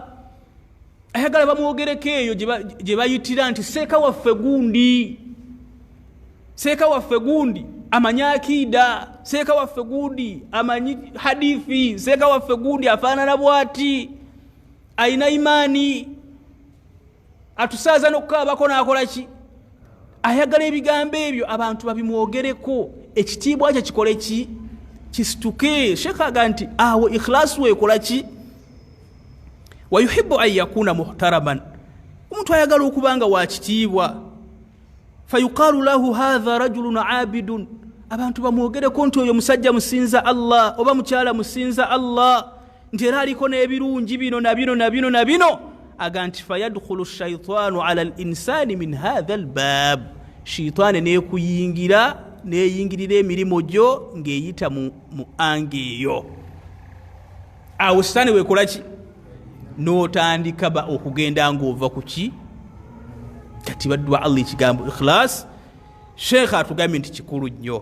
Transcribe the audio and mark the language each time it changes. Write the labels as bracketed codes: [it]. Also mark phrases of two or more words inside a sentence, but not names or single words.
[lg] Ayagala bamwogereko eyo gye bayitira nti seeka waffe gundi, seeka waffe gundi amanyi akiida, seeka waffe gundi amanyi hadithi, seeka waffe gundi afaanana bwati, ayina imaani, atusaaza n'okukaabako n'akola ki? Ayagala ebigambo ebyo abantu babimwogereko, ekitiibwa kye kikole ki? Kisituke. Sheikh aga nti awo ikhlas weekola ki? [ar] ويحب أن يكون محترما, [lg] omuntu ayagala okubanga wa kitiibwa. [ar] فيقال له هذا رجل عابد, [lg] abantu bamwogereko nti oyo musajja musinza Allah oba mukyala musinza Allah, nti era aliko n'ebirungi bino na bino na bino na bino. Aga nti [ar] فيدخل الشيطان على الإنسان من هذا الباب, [lg] shaitani nekuyingira neyingirira emirimu gyo ng'eyita mu ange eyo. Awo sitani weekola ki? N'otandika ba okugenda ng'ova ku ki? Kati baddu ba Allah ekigambo ikhlas sheikh atugambye nti kikulu nnyo.